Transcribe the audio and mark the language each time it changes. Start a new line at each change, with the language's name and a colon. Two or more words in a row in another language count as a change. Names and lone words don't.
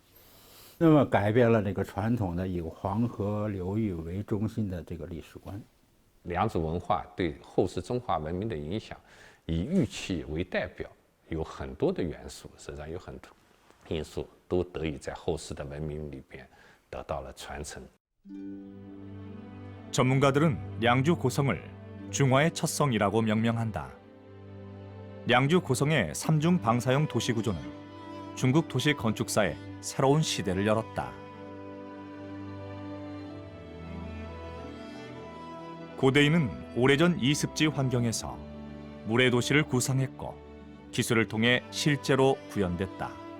Chinese: 那么改变了这个传统的以黄河流域为中心的这个历史观。良渚文化对后世中华文明的影响，以玉器为代表，有很多的元素，实际上有很多因素都得以在后世的文明里边得到了传承。
Korean: 전문가들은 량주 고성을 중화의 첫 성이라고 명명한다. 량주 고성의 3중 방사형 도시 구조는 중국 도시 건축사에 새로운 시대를 열었다. 고대인은 오래전 이습지 환경에서 물의 도시를 구상했고 기술을 통해 실제로 구현됐다.